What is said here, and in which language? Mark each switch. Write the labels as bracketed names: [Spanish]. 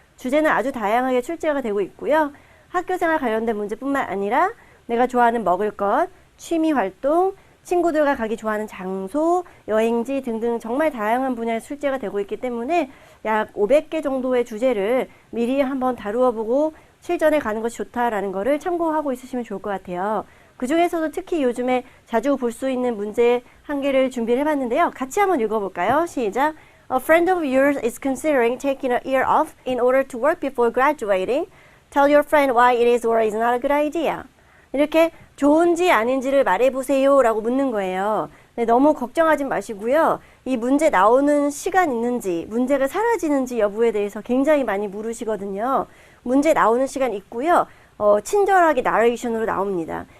[Korean] 주제는 아주 다양하게 출제가 되고 있고요. 학교생활 관련된 문제뿐만 아니라 내가 좋아하는 먹을 것, 취미활동, 친구들과 가기 좋아하는 장소, 여행지 등등 정말 다양한 분야에 출제가 되고 있기 때문에 약 500개 정도의 주제를 미리 한번 다루어 보고 실전에 가는 것이 좋다라는 거를 참고하고 있으시면 좋을 것 같아요. 그 중에서도 특히 요즘에 자주 볼 수 있는 문제 한 개를 준비를 해봤는데요. 같이 한번 읽어볼까요? 시작! [English] A friend of yours is considering taking a year off in order to work before graduating. Tell your friend why it is or is not a good idea. [Korean] 이렇게 좋은지 아닌지를 말해보세요 라고 묻는 거예요. 네, 너무 걱정하지 마시고요. 이 문제 나오는 시간 있는지, 문제가 사라지는지 여부에 대해서 굉장히 많이 물으시거든요. 문제 나오는 시간 있고요. 친절하게 나레이션으로 나옵니다.